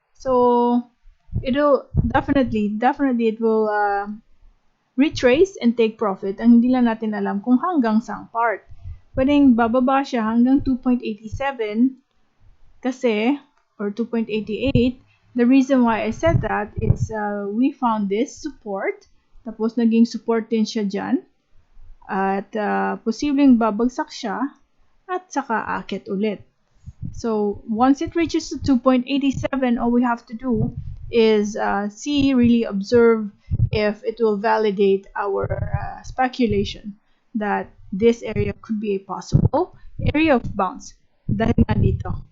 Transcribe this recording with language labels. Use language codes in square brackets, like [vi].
[en] So, it'll definitely it will retrace and take profit. [tl] Ang hindi lang natin alam kung hanggang saang part. Pwedeng bababa siya hanggang 2.87 kasi, or 2.88. [en] The reason why I said that is we found this support. [tl] Tapos naging support din siya dyan. At posibleng babagsak siya at saka akit ulit. [en] So, once it reaches to 2.87, all we have to do is really observe if it will validate our speculation that this area could be a possible area of bounce. [tl] Dahil nga dito.